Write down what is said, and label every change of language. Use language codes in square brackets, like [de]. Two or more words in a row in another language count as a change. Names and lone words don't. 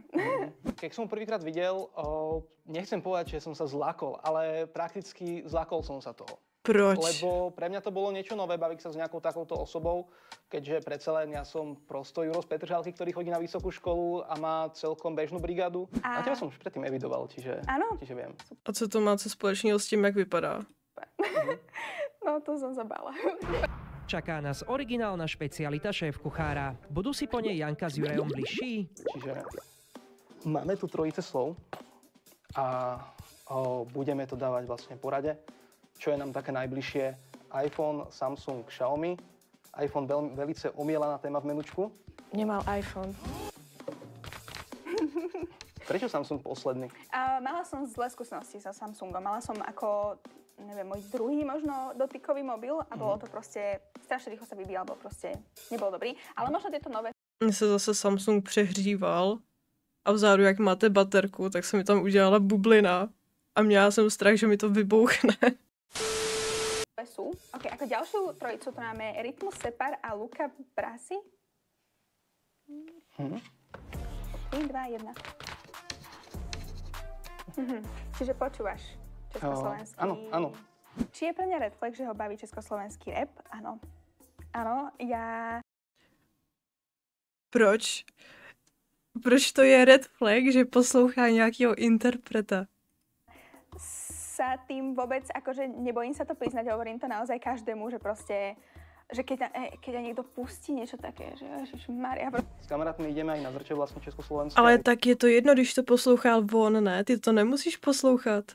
[sk] Keď som prvýkrát videl, nechcem povedať, že som sa zlákol, ale prakticky zlákol som sa toho. [cs] Proč? [sk] Lebo pre mňa to bolo niečo nové baviť sa s nejakou takouto osobou, keďže predsa len ja som prosto Juro z Petržalky, ktorý chodí na vysokú školu a má celkom bežnú brigádu. A teba som už predtým evidoval, čiže viem. [cs] A co to má co společného s tím, jak vypadá? [sk] No to som zabala. Čaká nás originálna špecialita šéf-kuchára. Budú si po nej Janka s Jurajom bližší? Čiže máme tu trojice slov a budeme to dávať vlastne po rade. Čo je nám také najbližšie? iPhone, Samsung, Xiaomi. iPhone velice omielaná téma v menučku. Nemal iPhone. Prečo Samsung posledný? Mala som zlé skúsenosti so Samsungom. Mala som ako, neviem, môj druhý možno dotykový mobil a bolo to proste, strašne rýchlo sa vybíjal, bol proste, nebol dobrý. Ale možno tieto nové... [cs] Mně se zase Samsung přehříval a vzadu, jak máte baterku, tak se mi tam udělala bublina a měla jsem strach, že mi to vybouchne. [sk] Sú. OK, ako ďalšiu trojicu tu máme Rytmus Separ a Luca Brasi. 3, 2, 1. Čiže počúvaš československý... Áno. Či je pre mňa [en] red flag, [sk] že ho baví československý rap? Áno. Áno, ja [cs] Proč? Proč to je [en] red flag, [cs] že poslouchá nějakého interpreta? [sk] sa tým vôbec, akože nebojím sa to priznať, hovorím to naozaj každému, že proste, že keď niekto pustí niečo také, že ježišmaria. S kamarátmi ideme aj na zrče vlastne Československé. [cs] Ale tak je to jedno, když to poslouchal von, ne? Ty to nemusíš poslouchat.